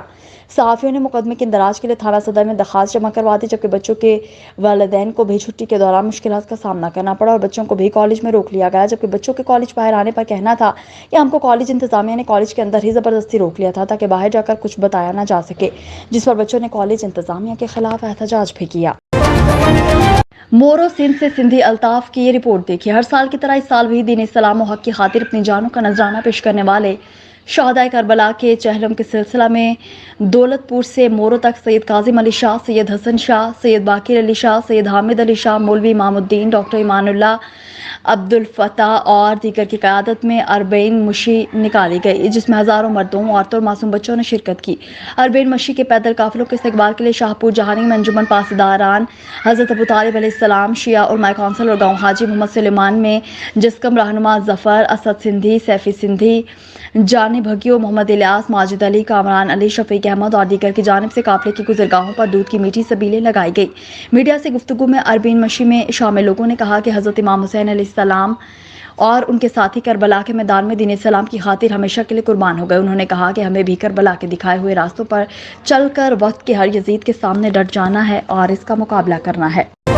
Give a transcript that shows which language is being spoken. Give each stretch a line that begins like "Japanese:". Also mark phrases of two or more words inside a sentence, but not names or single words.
Urdu: صحافیوں نے مقدمے کی اندراج کے لیے تھانہ صدر میں درخواست جمع کروا دی، جبکہ بچوں کے والدین کو بھی چھٹی کے دوران مشکلات کا سامنا کرنا پڑا اور بچوں کو بھی کالج میں روک لیا گیا، جبکہ بچوں کے کالج باہر آنے پر کہنا تھا کہ ہم کو کالج انتظامیہ نے کالج کے اندر ہی زبردستی روک لیا تھا تاکہ باہر جا کر کچھ بتایا نہ جا سکے، جس پر بچوں نے کالج انتظامیہ کے خلاف احتجاج بھی کیا. مورو سندھ سے سندھی الطاف کی یہ رپورٹ دیکھیے. ہر سال کی طرح اس سال بھی دین اسلام اور حق کی خاطر اپنی جانوں کا نذرانہ پیش کرنے والے شہدائے کربلا کے چہلم کے سلسلہ میں دولت پور سے مورو تک سید کاظم علی شاہ، سید حسن شاہ، سید باقر علی شاہ، سید حامد علی شاہ، مولوی امام الدین، ڈاکٹر ایمان اللہ، عبدالفتاح اور دیگر کی قیادت میں اربعین مشی نکالی گئی، جس میں ہزاروں مردوں، عورتوں اور معصوم بچوں نے شرکت کی. اربعین مشی کے پیدل قافلوں کے استقبال کے لیے شاہ پور جہانی میں انجمن پاسداران حضرت ابو طالب علیہ‌السلام، شیعہ علما کونسل اور گاؤں حاجی محمد سلیمان میں جسقم رہنما ظفر, اسد سندھی، سیفی سندھی، جانی بھگیو، محمد الیاس، ماجد علی، کامران علی, شفیق احمد اور دیگر کی جانب سے قافلے کی گزرگاہوں پر دودھ کی میٹھی سبیلیں لگائی گئی. میڈیا سے گفتگو میں اربعین مشی میں شامل لوگوں نے کہا کہ حضرت امام حسین علیہ‌السلام اور ان کے ساتھی کربلا کے میدان میں دین اسلام کی خاطر ہمیشہ کے لیے قربان ہو گئے. انہوں نے کہا کہ ہمیں بھی کربلا کے دکھائے ہوئے راستوں پر چل کر وقت کے ہر یزید کے سامنے ڈٹ جانا ہے اور اس کا مقابلہ کرنا ہے.